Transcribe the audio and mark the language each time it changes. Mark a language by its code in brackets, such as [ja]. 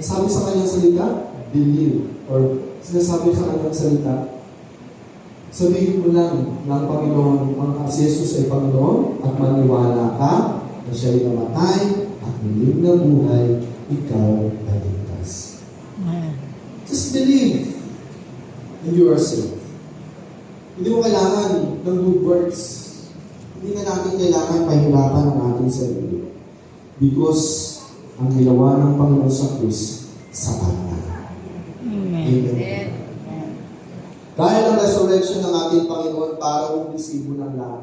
[tl] Sabi sa kanyang salita, believe. Or sinasabi sa kanyang salita, sabihin mo lang ng Panginoon, ang si Jesus ay Panginoon, at maniwala ka na siya'y namatay at muling na buhay, ikaw ay ligtas. [en] Just believe and you are saved. [tl] Hindi mo kailangan ng good works. Hindi na natin kailangan pahirapan ang ating sarili. Because ang ginawa ng Panginoon sa krus, sapat na. Amen. Amen. Dahil ang resurrection ng ating Panginoon para umisibo ng lahat.